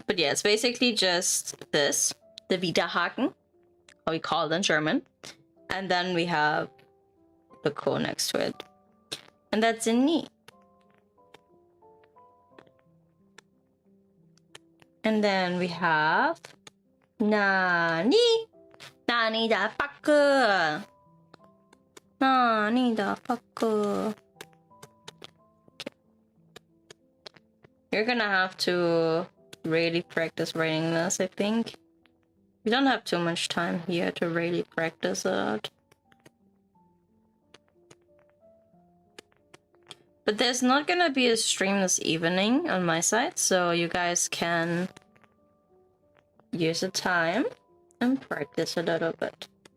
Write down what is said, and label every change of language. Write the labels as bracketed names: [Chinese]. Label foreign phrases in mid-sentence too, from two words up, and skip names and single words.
[English] But yeah, it's basically just this, the Widerhaken, how we call it in German. And then we have the ko next to it. And that's a ni. And then we have Nani. [Japanese] Nani da [English] fuck. [Japanese] Nani da [English] fuck. You're gonna have to really practice writing this, I think. We don't have too much time here to really practice it. But there's not gonna be a stream this evening on my side, so you guys can use the time and practice a little bit.